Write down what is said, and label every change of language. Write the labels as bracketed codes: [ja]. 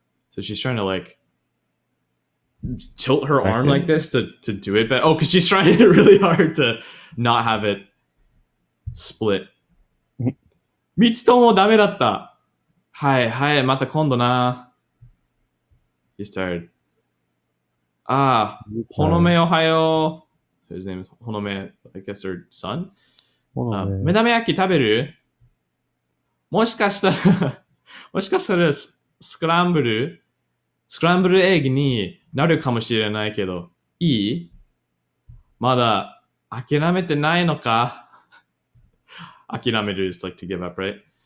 [en] So she's trying to like tilt her arm like this to do it, but because she's trying really hard to not have it split. [ja] 3つともダメだった。はい、また今度な。 [en] He started. [ja] ほのめおはよう。 [en] His name is ほのめ、I guess her son. [ja] 目玉焼き食べる？もしかしたらスクランブルエッグになるかもしれないけど、いい？まだ諦めてないのか？ [en] 諦める is like to give up, right?